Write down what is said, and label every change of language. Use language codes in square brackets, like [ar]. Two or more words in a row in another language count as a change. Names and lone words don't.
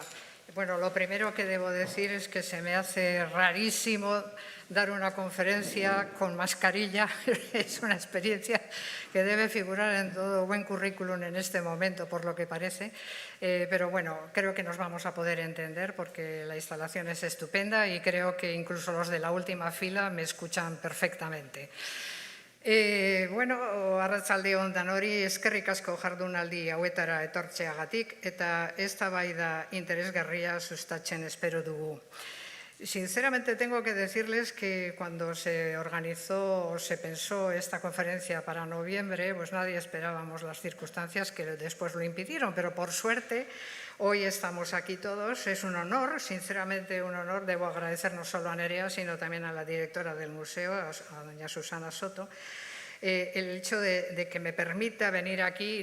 [es] Bueno, lo primero que debo decir es que se me hace rarísimo dar una conferencia con mascarilla. Es una experiencia que debe figurar en todo buen currículum en este momento, por lo que parece. Pero bueno, creo que nos vamos a poder entender porque la instalación es estupenda y creo que incluso los de la última fila me escuchan perfectamente. [eu] Arratsaldeon danori, eskerrik asko jardunaldi hauetara etortzeagatik eta eztabaida interesgarria sustatzen espero dugu. [es] Sinceramente tengo que decirles que cuando se organizó o se pensó esta conferencia para noviembre, pues nadie esperábamos las circunstancias que después lo impidieron, pero por suerte hoy estamos aquí todos. Es un honor, sinceramente un honor. Debo agradecer no solo a Nerea, sino también a la directora del museo, a doña Susana Soto, el hecho de que me permita venir aquí.